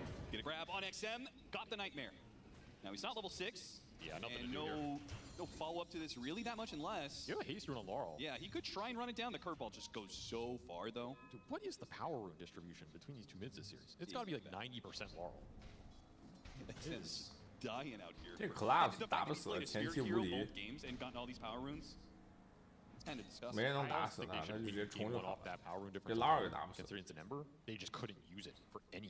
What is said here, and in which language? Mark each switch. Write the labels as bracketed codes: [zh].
[en] Get a grab on XM, got the Nightmare. Now he's not level 6. Yeah, nothing and to do here. No follow-up to this really that much unless... You have a haste rune on Laurel. Yeah, he could try and run it down. The curveball just goes so far, though. Dude, what is the power rune distribution between these two mids this series? It's got to be like 90% Laurel. It is dying out here. [zh] 这 collapse 打不死，前期无敌。 [en] games and gotten all these power runes. It's kind of disgusting. [zh] 没人能打死他，他就直接冲就好了。这拉尔给打不死。 [en] Considering it's an Ember, they just couldn't use it for